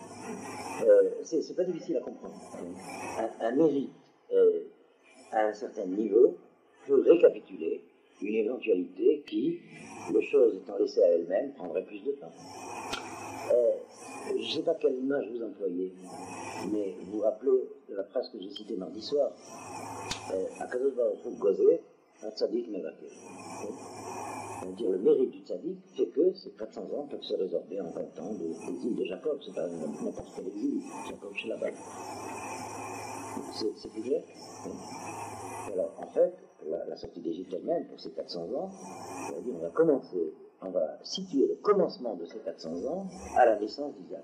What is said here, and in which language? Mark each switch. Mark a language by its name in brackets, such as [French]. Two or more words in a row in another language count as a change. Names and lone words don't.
[French] C'est pas difficile à comprendre. Un mérite à un certain niveau peut récapituler une éventualité qui, les choses étant laissées à elles-mêmes, prendrait plus de temps. Je ne sais pas quelle image vous employez, mais vous vous rappelez de la phrase que j'ai citée mardi soir. [Hebrew] הקדוש ברוך הוא גוזר, un צדיק מבטל. [French] C'est-à-dire le mérite du tzaddik fait que ces 400 ans peuvent se résorber en 20 ans de l'exil de Jacob. C'est pas n'importe quel exil, Jacob chez Laban. C'est plus clair? Alors, en fait, la sortie d'Égypte elle-même, pour ces 400 ans, c'est-à-dire on va situer le commencement de ces 400 ans à la naissance d'Isaac.